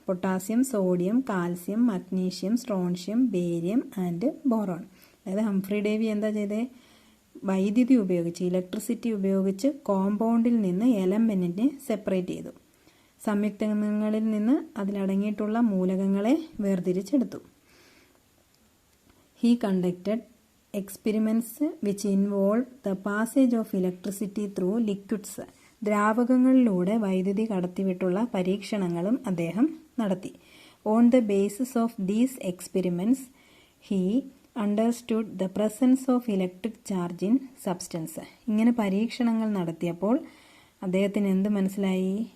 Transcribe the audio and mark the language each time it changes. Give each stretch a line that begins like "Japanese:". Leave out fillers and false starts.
Malayalam: Potassium, sodium, calcium, magnesium, strontium, barium and boron. അതായത് Humphrey Davy എന്താ ചെയ്തേ? വൈദ്യുതി ഉപയോഗിച്ച്, ഇലക്ട്രിസിറ്റി ഉപയോഗിച്ച് കോമ്പൗണ്ടിൽ നിന്ന് എലമെൻറ്റിനെ സെപ്പറേറ്റ് ചെയ്തു. സംയുക്തങ്ങളിൽ നിന്ന് അതിലടങ്ങിയിട്ടുള്ള മൂലകങ്ങളെ വേർതിരിച്ചെടുത്തു.
English: He conducted experiments which involved the passage of electricity through liquids.
Malayalam: ദ്രാവകങ്ങളിലൂടെ വൈദ്യുതി കടത്തിവിട്ടുള്ള പരീക്ഷണങ്ങളും അദ്ദേഹം നടത്തി.
English: On the basis of these experiments, he understood the presence of electric charge in substance.
Malayalam: ഇങ്ങനെ പരീക്ഷണങ്ങൾ നടത്തിയപ്പോൾ അദ്ദേഹത്തിന് എന്ത് മനസ്സിലായി?